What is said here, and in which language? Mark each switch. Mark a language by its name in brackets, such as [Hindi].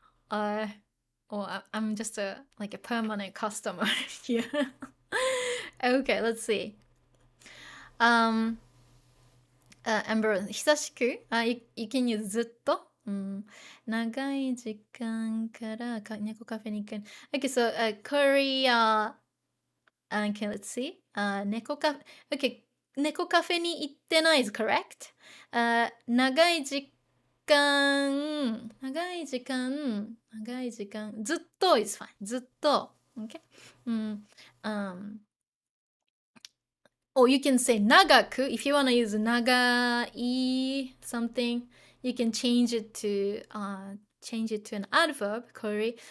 [English] I'm just a permanent customer here. Okay, let's see. [Japanese] Amber, 久しく [English] you can use [Japanese] ずっと、長い時間から猫カフェに行く。 [English] Okay, so Korea. Okay, let's see. 猫カフェ。 Okay, [Japanese] 猫カフェに行ってない [English] is correct. [Japanese] 長い時間、ずっと [English] is fine. [Japanese] ずっと。 [English] Okay? Or you can say 長く if you want to use 長い something, you can change it to an adverb, Corey.